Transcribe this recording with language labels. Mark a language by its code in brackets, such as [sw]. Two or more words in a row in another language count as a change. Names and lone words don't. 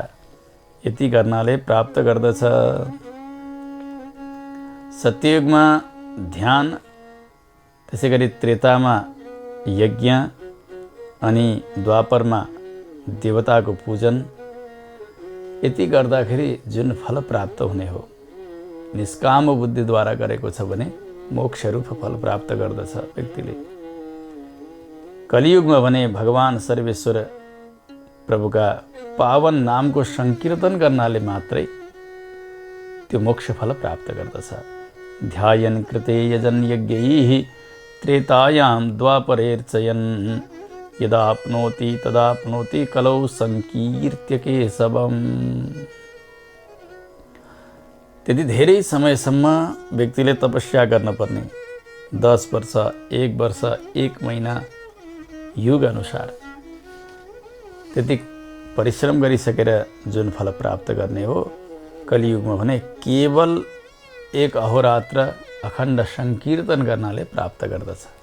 [ne] यति गर्नाले प्राप्त गर्दछ। सत्ययुगमा ध्यान, त्यसै गरी त्रेतामा यज्ञ अनि द्वापरमा देवताको पूजन, यति गर्दाखेरि जुन फल प्राप्त हुने हो, निष्काम बुद्धिद्वारा गरेको छ भने मोक्ष रूप फल प्राप्त गर्दछ व्यक्तिले। कलियुगमा भने भगवान सर्वेश्वर प्रभुका पावन नामको संकीर्तन गर्नाले मात्रै त्यो मोक्ष फल प्राप्त गर्दछ। [sa] ध्यायन् कृते यजन यज्ञैः त्रेतायां द्वापरेर्चयन् यदाप्नोति तदाप्नोति कलौ संकीर्त्य केशवम्। [ne] त्यति धेरै समयसम्म व्यक्तिले तपस्या गर्नुपर्ने, 10 वर्ष, 1 वर्ष, 1 महिना, युग अनुसार त्यति परिश्रम गरिसकेर जुन फल प्राप्त गर्ने हो, कलियुगमा भने केवल 1 अहोरात्र अखण्ड संकीर्तन गर्नाले प्राप्त गर्दछ।